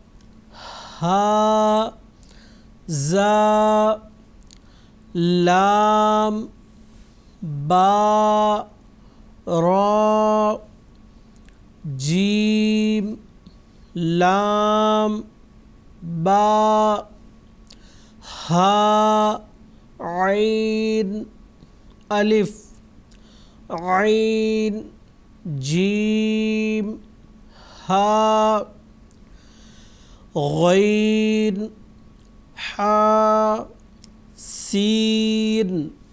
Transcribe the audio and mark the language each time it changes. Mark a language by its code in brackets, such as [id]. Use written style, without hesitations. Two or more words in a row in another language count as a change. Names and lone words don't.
[ur] ہا زا لام با را جیم لام با ہا عین الف عین جیم ہا غین حا سین